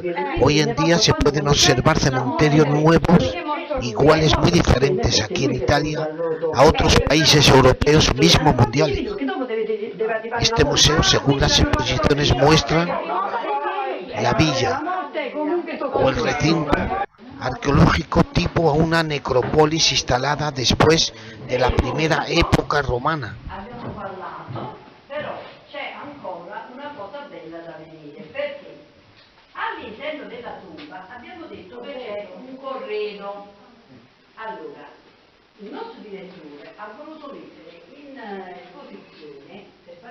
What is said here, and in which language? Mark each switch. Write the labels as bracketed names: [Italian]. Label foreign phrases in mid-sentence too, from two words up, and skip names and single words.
[Spanish] Hoy en día se pueden observar cementerios nuevos, iguales muy diferentes aquí en Italia a otros países europeos, mismo mundiales. Este museo, según las exposiciones, muestra la villa o el recinto arqueológico tipo a una necrópolis instalada después de la primera época romana. [Italian] All'interno della tomba abbiamo detto che c'è un corredo. Allora, il nostro direttore ha voluto mettere in posizione per fare...